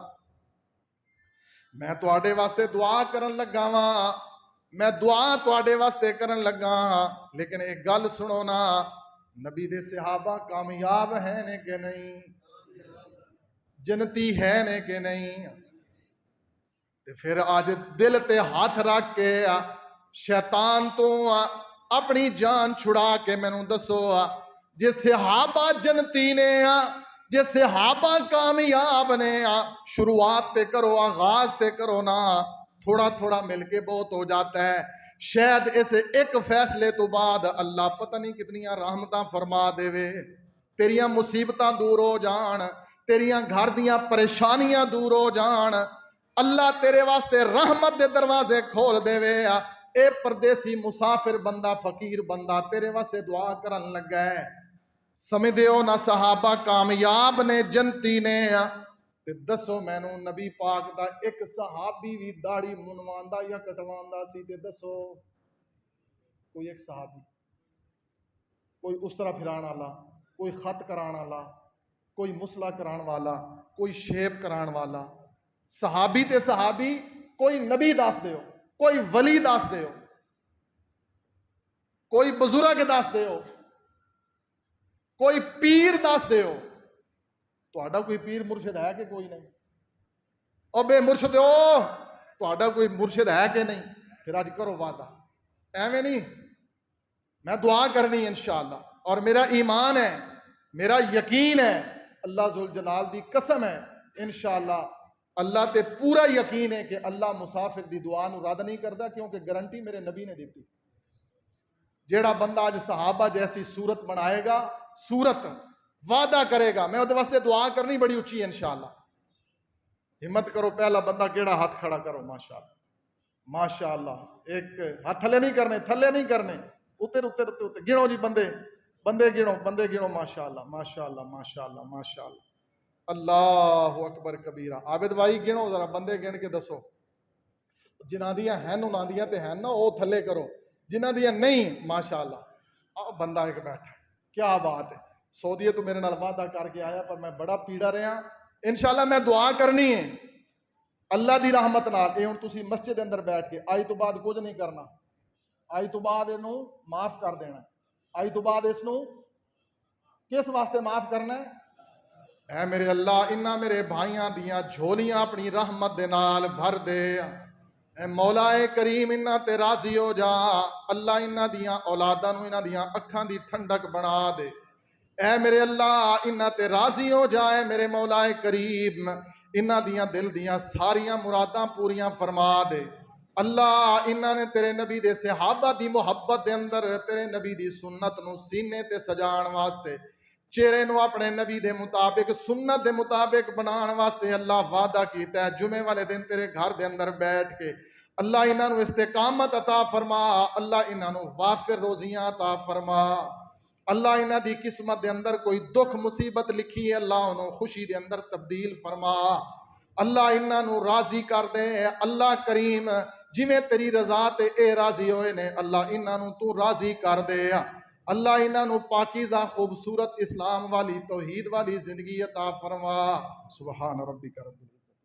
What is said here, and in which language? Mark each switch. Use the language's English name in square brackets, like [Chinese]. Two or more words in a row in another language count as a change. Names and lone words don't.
[Punjabi] میں تواڈے واسطے دعا کرن لگا واں میں دعا تواڈے واسطے کرن لگا لیکن ایک گل سنو نا نبی دے صحابہ کامیاب ہیں نے کہ نہیں جنتی ہے نے کہ نہیں تے پھر آج دل تے ہاتھ رکھ کے شیطان تو اپنی جان چھڑا کے مینوں دسو جے صحابہ جنتی نے جے صحابہ کامیاب نے شروعات تے کرو آغاز تے کرو نا [Urdu] تھوڑا تھوڑا مل کے بہت ہو جاتا ہے [Punjabi] شاید اس ایک فیصلے تو بعد اللہ پتہ نہیں کتنیاں رحمتاں فرما دے وے تیریاں مصیبتاں دور ہو جان تیریاں گھر دیاں پریشانیاں دور ہو جان اللہ تیرے واسطے رحمت دے دروازے کھول دے وے اے پردیسی مسافر بندہ فقیر بندہ تیرے واسطے دعا کرن لگا ہے سمجھدے ہو نا صحابہ کامیاب نے جنتی نے تے دسو مینوں نبی پاک دا ایک صحابی بھی داڑھی منواندا یا کٹواندا سی تے دسو کوئی ایک صحابی کوئی اس طرح پھران والا کوئی خط کران والا کوئی مسئلہ کران والا کوئی شیب کران والا صحابی تے صحابی کوئی نبی دس دیو کوئی ولی دس دیو کوئی بزرگ دس دیو کوئی پیر دس دیو تہاڈا کوئی پیر مرشد ہے کہ کوئی نہیں او بے مرشد ہو تہاڈا کوئی مرشد ہے کہ نہیں پھر آج کرو وعدہ ایویں نہیں میں دعا کرنی انشاءاللہ اور میرا ایمان ہے میرا یقین ہے اللہ ذوالجلال دی قسم ہے انشاءاللہ اللہ تے پورا یقین ہے کہ اللہ مسافر دی دعا نو رد نہیں کردا، کیونکہ گارنٹی میرے نبی نے دیتی۔ جیڑا بندہ اج صحابہ جیسی صورت بنائے گا، صورت وعدہ کرے گا، میں وہ واسطے دعا کرنی بڑی اچھی ہے انشاءاللہ۔ ہمت کرو، پہلا بندہ کیڑا ہاتھ کھڑا کرو، ماشاءاللہ ماشاءاللہ۔ ایک ہاتھ تھلے نہیں کرنے، تھلے نہیں کرنے، اتر اتر اتر اتر گنو جی، بندے گنو، ماشاءاللہ ماشاءاللہ ماشاءاللہ ماشاءاللہ۔ [Arabic] اللہ اکبر کبیرہ۔ [Punjabi] عابد بھائی گنو ذرا، بندے گن کے دسو، جنہاں دیاں ہیں انہاں دیاں تے ہیں نا، او تھلے کرو، جنہاں دیاں نہیں ماشاءاللہ۔ بندہ ایک بیٹھا، [Urdu] کیا بات ہے۔ [Punjabi] سعودیہ تو میرے نال وعدہ کر کے آیا، پر میں بڑا پیڑا رہا، انشاءاللہ میں دعا کرنی ہے اللہ دی رحمت نال۔ اے ہن تسی مسجد اندر بیٹھ کے آج تو بعد کچھ نہیں کرنا، آج تو بعد اینو معاف کر دینا، آج تو بعد اس نو کس واسطے معاف کرنا ہے؟ اے میرے اللہ، انہاں میرے بھائیاں دیاں جھولیاں اپنی رحمت دے نال بھر دے، اے مولا کریم انہاں تے راضی ہو جا، اللہ انہاں دیاں اولاداں نو، انہاں دیاں اکھاں دی ٹھنڈک بنا دے، اے میرے اللہ انہاں تے راضی ہو جائے، میرے مولا کریم انہاں دیاں دل دیاں ساریاں مراداں پوریاں فرما دے۔ اللہ انہاں نے تیرے نبی دے صحابہ دی محبت دے اندر تیرے نبی دی سنت نو سینے تے سجان واسطے، چہرے نو اپنے نبی دے مطابق، سنت دے مطابق بنان واسطے اللہ وعدہ کیتا ہے، جمعے والے دن تیرے گھر دے اندر بیٹھ کے اللہ انہاں نو استقامت عطا فرما، اللہ انہاں نو وافر روزیاں عطا فرما، اللہ انہاں دی قسمت دے اندر کوئی دکھ مصیبت لکھی ہے، اللہ انہوں خوشی دے اندر تبدیل فرما، اللہ انہاں نو راضی کر دے، اللہ کریم جویں تیری رضا تے اے راضی ہوئے نے، اللہ انہاں نو تو راضی کر دے، اللہ انہاں نو پاکیزہ خوبصورت اسلام والی توحید والی زندگی عطا فرما۔ [Arabic] سبحان ربک رب العزت۔